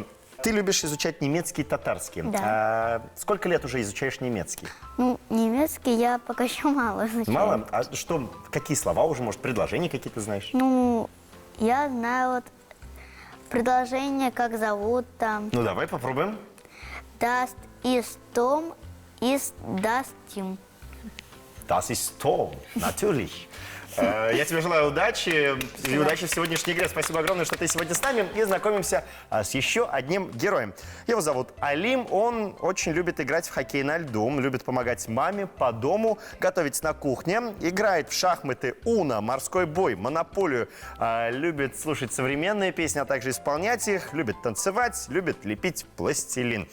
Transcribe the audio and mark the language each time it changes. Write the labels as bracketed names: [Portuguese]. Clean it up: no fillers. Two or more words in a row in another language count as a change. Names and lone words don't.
[Russian] Ты любишь изучать немецкий и татарский. Да. Сколько лет уже изучаешь немецкий? Ну, немецкий я пока еще мало изучаю. Мало? А что, какие слова уже, может, предложения какие-то знаешь? Ну, я знаю вот предложение, как зовут там. Ну, давай попробуем. [German] Das ist Tom, ist das Tim. Das ist Tom, natürlich. [Russian] Я тебе желаю удачи и удачи в сегодняшней игре. Спасибо огромное, что ты сегодня с нами. И знакомимся с еще одним героем. Его зовут Алим. Он очень любит играть в хоккей на льду, любит помогать маме по дому, готовить на кухне, играет в шахматы, уно, морской бой, монополию, любит слушать современные песни, а также исполнять их, любит танцевать, любит лепить пластилин.